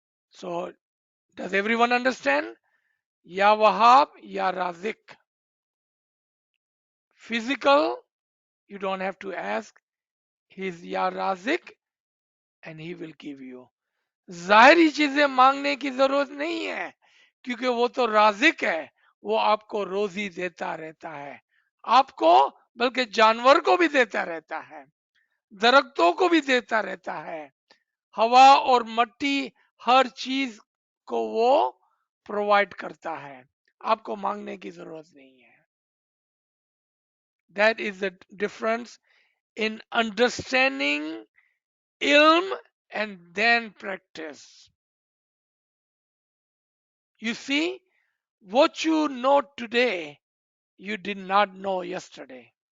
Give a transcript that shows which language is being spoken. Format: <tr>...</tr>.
<en>So does everyone understand? Ya Wahab, Ya Razik. Physical, you don't have to ask. He's Ya Razik and he will give you.</en> <hi>जाहिरी चीजें मांगने की जरूरत नहीं है, क्योंकि वो तो राजिक है, वो आपको रोजी देता रहता है, आपको बल्कि जानवर को भी देता रहता है, दरख्तों को भी देता रहता है, हवा और मट्टी, हर चीज को वो प्रोवाइड करता है, आपको मांगने की जरूरत नहीं है.</hi> <en>That is the difference in understanding ilm and then practice. You see, what you know today, you did not know yesterday.</en>